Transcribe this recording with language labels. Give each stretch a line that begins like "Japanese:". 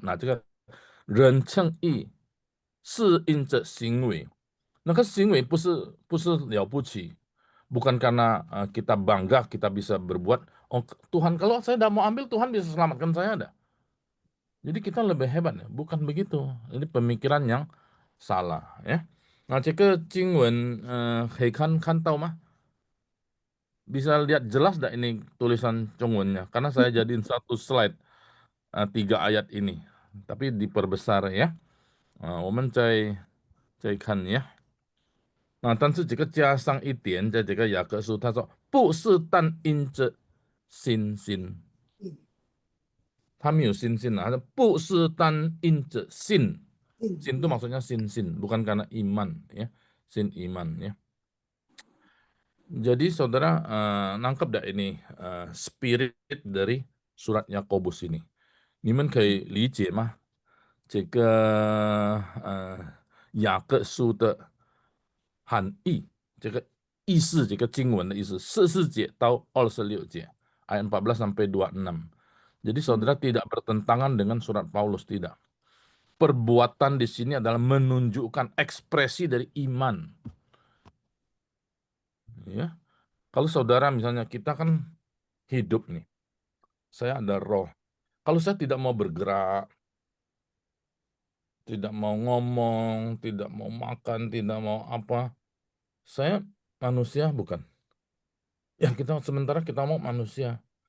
Chinese: Nah, 这个人称义是因着行为，那个行为不是了不起，
Indonesian: bukan karena kita bangga kita bisa berbuat. Oh, Tuhan, kalau saya tidak mau ambil, Tuhan bisa selamatkan saya dah. Jadi kita lebih hebat ya, bukan begitu. Ini pemikiran yang salah ya.
Chinese: Nah, 这个经文可以看到吗？
Indonesian: Bisa lihat jelas enggak ini tulisan Zhongwennya? Karena saya jadiin satu slide 3 ayat ini. Tapi diperbesar ya.
Chinese: 我们再看呀。但是这个加上一点，在这个雅各书，他说不是但因着信心，他没有信心他说不是但因着信，信itu
Indonesian: maksudnya sin, bukan karena iman ya,
Chinese: sin iman ya.
Indonesian: Jadi saudara nangkep dah ini spirit dari surat Yakobus ini.
Chinese: 你们可以理解吗？这个雅各书的含义，这个意思，这个经文的意思，14节到26节，
Indonesian: ayat 14 sampai 26. Jadi saudara tidak bertentangan dengan surat Paulus, tidak. Perbuatan di sini adalah menunjukkan ekspresi dari iman. Ya. Kalau saudara misalnya kita kan hidup nih, saya ada roh. Kalau saya tidak mau bergerak, tidak mau ngomong, tidak mau makan, tidak mau apa, saya manusia bukan? Ya, sementara kita mau manusia.